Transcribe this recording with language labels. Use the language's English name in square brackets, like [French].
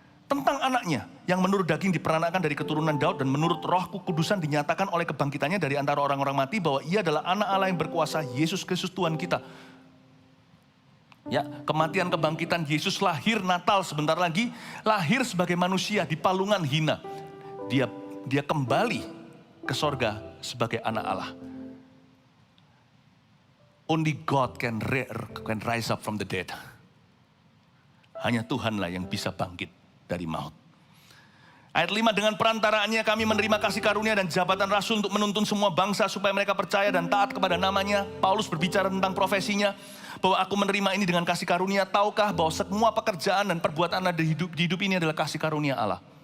[Indonesian] Tentang anaknya yang menurut daging diperanakan dari keturunan Daud dan menurut roh kudusan dinyatakan oleh kebangkitannya dari antara orang-orang mati bahwa ia adalah anak Allah yang berkuasa, Yesus Kristus Tuhan kita. Ya, kematian kebangkitan Yesus lahir Natal sebentar lagi, lahir sebagai manusia di palungan hina. Dia kembali ke sorga sebagai anak Allah. [English] Only God can rise up from the dead. [Indonesian] Hanya Tuhanlah yang bisa bangkit dari maut. Ayat 5, dengan perantaraannya kami menerima kasih karunia dan jabatan rasul untuk menuntun semua bangsa supaya mereka percaya dan taat kepada namanya. Paulus berbicara tentang profesinya, bahwa aku menerima ini dengan kasih karunia. Tahukah bahwa semua pekerjaan dan perbuatan Anda di hidup ini adalah kasih karunia Allah.